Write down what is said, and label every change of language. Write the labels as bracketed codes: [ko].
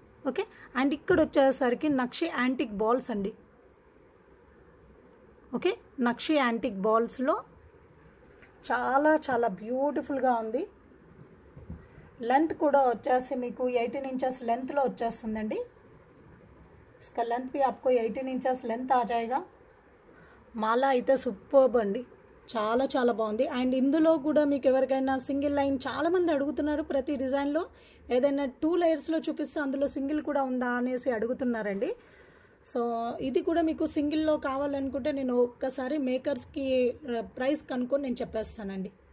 [te] Okay, and ఇక్కడ వచ్చేసరికి నక్షి antique balls అండి। ఓకే, నక్షి యాంటిక్ బాల్స్లో చాలా చాలా బ్యూటిఫుల్గా ఉంది। लेंथ కూడా వచ్చేసి మీకు 18 इंचेस लेंथ లో వచ్చేస్తుందండి। [hi] इसका लेंथ भी आपको 18 इंचेस लेंथ आ जाएगा। [te] మాలా అయితే సూపర్బ్ అండి, చాలా చాలా బాగుంది। అండ్ ఇందులో కూడా మీకు ఎవరికైనా సింగిల్ లైన్ చాలా మంది అడుగుతున్నారు, ప్రతి డిజైన్లో ఏదైనా 2 లేయర్స్లో చూపిస్తే అందులో సింగిల్ కూడా ఉందా అనేసి అడుగుతున్నారండి। సో ఇది కూడా మీకు సింగిల్లో కావాలనుకుంటే నేను ఒక్కసారి మేకర్స్కి ప్రైస్ కనుక్కొని నేను చెప్పేస్తానండి।